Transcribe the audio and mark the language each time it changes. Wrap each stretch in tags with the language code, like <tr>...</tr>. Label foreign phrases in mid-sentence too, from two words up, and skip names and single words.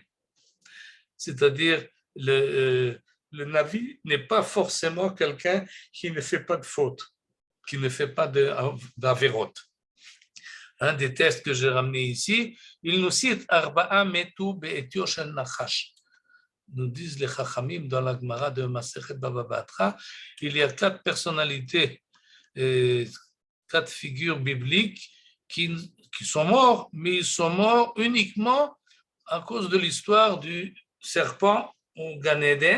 <fr>C'est-à-dire, le Navi n'est pas forcément quelqu'un qui ne fait pas de faute, qui ne fait pas d'avérote. Un des textes que j'ai ramené ici, il nous cite</fr> <he>ארבעה מתו בעטיו של נחש.</he> <fr>Nous disent les Chachamim dans la Gemara de Masechet Baba Batra, il y a 4 personnalités, 4 figures bibliques qui sont morts, mais ils sont morts uniquement à cause de l'histoire du serpent au Gan Eden.</fr>